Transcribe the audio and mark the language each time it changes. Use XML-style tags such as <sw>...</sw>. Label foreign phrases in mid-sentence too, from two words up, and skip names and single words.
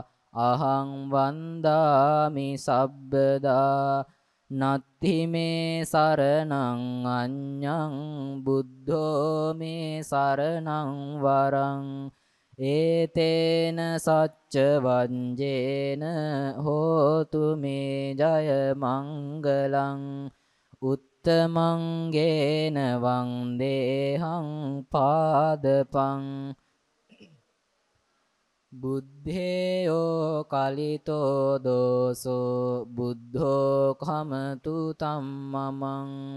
<pi>අහං වන්දාමි සබ්බදා නත්ථි මේ සරණං අඤ්ඤං බුද්ධෝ මේ සරණං වරං ඒතේන සච්ච වංජේන හෝතු මේ ජය මංගලං උත්තමංගේන වන්දේහං පාදපං බුද්ධේයෝ කලිතෝ දෝසෝ බුද්ධෝ කමතු තම්මමං</pi>